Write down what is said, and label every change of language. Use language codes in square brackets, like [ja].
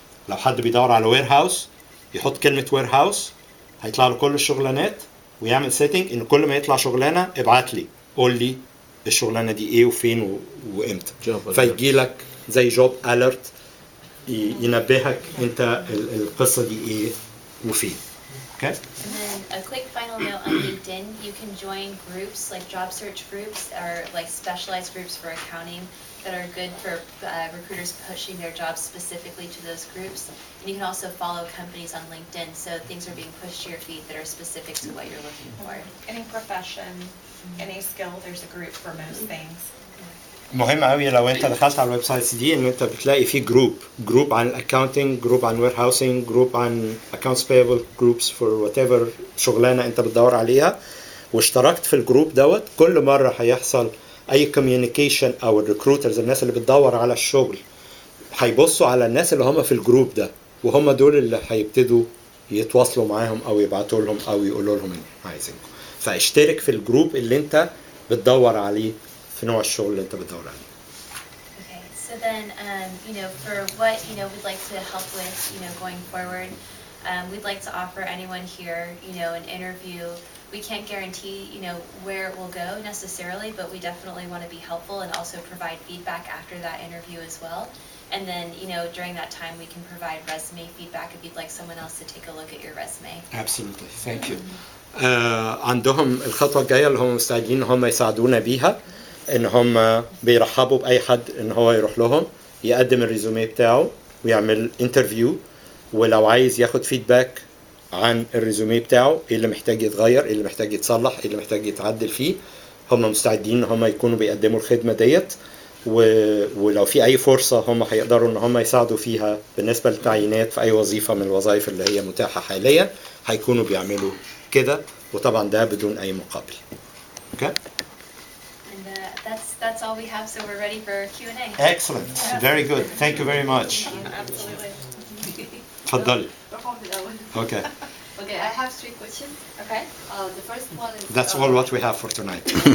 [ar] لو حد بيدور على وير هاوس يحط كلمه وير هاوس هيطلع له كل الشغلانات ويعمل سيتنج ان كل ما يطلع شغلانه ابعت لي قول لي الشغلانه دي ايه وفين وامتى. فيجي لك زي جوب اليرت ينبهك انت القصه دي ايه وفين. [en] Okay. And then a quick final note on LinkedIn, you can join groups like job search groups or like specialized groups for accounting that are good for recruiters pushing their jobs specifically to those groups. And you can also follow companies on LinkedIn so things are being pushed to your feed that are specific to what you're looking for. Any profession, any skill, there's a group for most things. [ar] مهم قوي لو انت دخلت على الويب سايتس دي ان انت بتلاقي فيه جروب عن الاكاونتنج، جروب عن وير هاوسنج، جروب عن اكاونتس بايبل، جروبس فور وات ايفر شغلانه انت بتدور عليها. واشتركت في الجروب دوت كل مره هيحصل اي كوميونيكيشن او الريكروترز الناس اللي بتدور على الشغل هيبصوا على الناس اللي هم في الجروب ده وهم دول اللي هيبتدوا يتواصلوا معاهم او يبعتوا لهم او يقولوا لهم عايزينكم. فاشترك في الجروب اللي انت بتدور عليه في نوع الشغل اللي انت بتدور عليه. [en] Okay, so then for what we'd like to help with going forward, we'd like to offer anyone here an interview. We can't guarantee where it will go necessarily, but we definitely want to be helpful and also provide feedback after that interview as well. And then during that time we can provide resume feedback if you'd like someone else to take a look at your resume. Absolutely, thank you. [ar] عندهم الخطوة الجاية اللي هم مستعدين هم يساعدونا بيها ان هم بيرحبوا باي حد ان هو يروح لهم يقدم الريزوميه بتاعه ويعمل انترفيو، ولو عايز ياخد فيدباك عن الريزوميه بتاعه، ايه اللي محتاج يتغير، ايه اللي محتاج يتصلح، ايه اللي محتاج يتعدل فيه. هم مستعدين ان هم يكونوا بيقدموا الخدمه ديت، ولو في اي فرصه هم هيقدروا ان هم يساعدوا فيها بالنسبه للتعيينات في اي وظيفه من الوظائف اللي هي متاحه حاليا، هيكونوا بيعملوا كده، وطبعا ده بدون اي مقابل. [en] Okay. And that's all we have, so we're ready for Q&A. Excellent. Very good. Thank you very much. Absolutely. [ar] تفضلي. [en] Okay. Okay, I have 3 questions. Okay. The first one is... That's all what we have for tonight.